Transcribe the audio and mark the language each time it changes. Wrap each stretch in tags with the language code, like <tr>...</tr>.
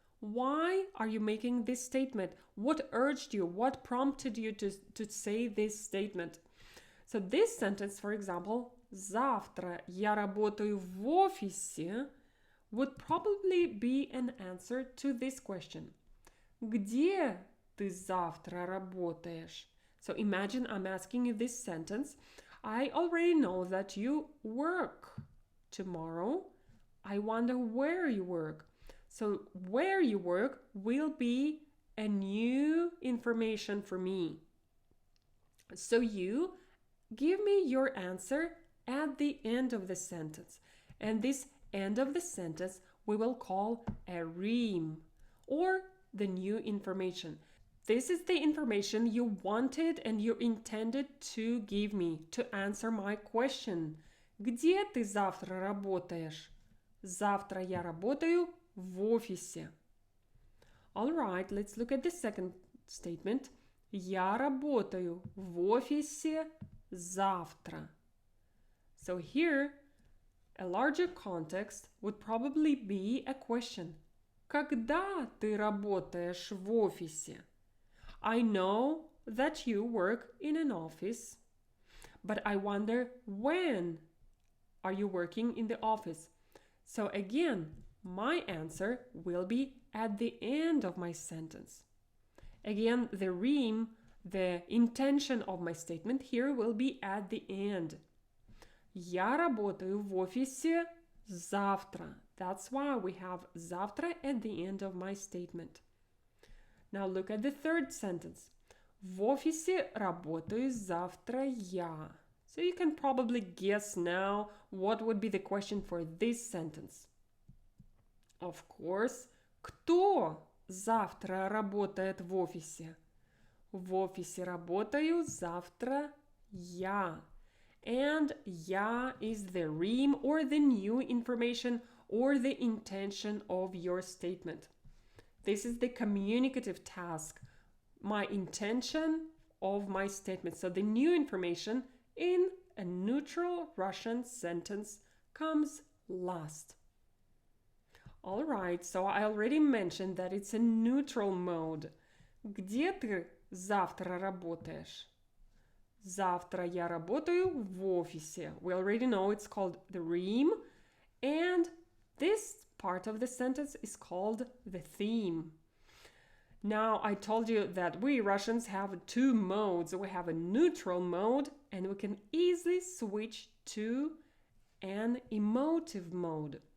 <en>Why are you making this statement? What urged you? What prompted you to say this statement? So this sentence, for example,</en> <ru>завтра я работаю в офисе,</ru> <en>would probably be an answer to this question.</en> <ru>Где ты завтра работаешь?</ru> <en>So imagine I'm asking you this sentence. I already know that you work tomorrow. I wonder where you work. So where you work will be a new information for me. So you give me your answer at the end of the sentence. And this end of the sentence we will call a rime or the new information. This is the information you wanted and you intended to give me to answer my question.</en> <ru>Где ты завтра работаешь? Завтра я работаю в офисе.</ru> <en>All right, let's look at the second statement.</en> <ru>Я работаю в офисе завтра.</ru> <en>So here, a larger context would probably be a question.</en> <ru>Когда ты работаешь в офисе?</ru> <en>I know that you work in an office, but I wonder when are you working in the office? So again, my answer will be at the end of my sentence. Again, the rhyme, the intention of my statement here will be at the end.</en> <ru>Я работаю в офисе завтра.</ru> <en>That's why we have завтра at the end of my statement. Now look at the third sentence.</en> <ru>В офисе работаю завтра я.</ru> <en>So you can probably guess now what would be the question for this sentence. Of course,</en> <ru>кто завтра работает в офисе? В офисе работаю завтра я.</ru> <en>And я is the rhyme or the new information or the intention of your statement. This is the communicative task, my intention of my statement. So the new information in a neutral Russian sentence comes last. All right, so I already mentioned that it's a neutral mode.</en> <ru>Где ты завтра работаешь? Завтра я работаю в офисе.</ru> <en>We already know it's called the rhyme, and this part of the sentence is called the theme. Now, I told you that we Russians have two modes. We have a neutral mode, and we can easily switch to an emotive mode.</en>